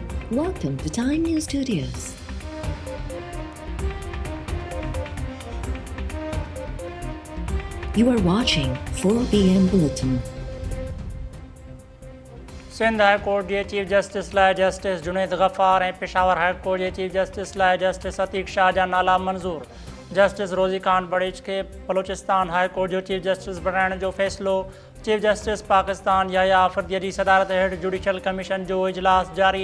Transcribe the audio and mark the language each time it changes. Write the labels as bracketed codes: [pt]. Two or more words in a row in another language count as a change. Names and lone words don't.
[en] Welcome to Time News Studios. You are watching 4 p.m. Bulletin. [sd] सिंध हाई कोर्ट के चीफ जस्टिस लाइ जस्टिस जुनैद गफ़ार ऐं पेशावर हाई कोर्ट के चीफ जस्टिस लाइ जस्टिस अतीक शाह जा नाला मंज़ूर। जस्टिस रोज़ी खान बड़ीच के बलोचिस्तान हाई कोर्ट जो चीफ जस्टिस बणाइण जो फ़ैसिलो। चीफ जस्टिस पाकिस्तान याहिया आफ़रीदीअ जी सदारत हेठि जुडिशल कमीशन जो इजलास जारी।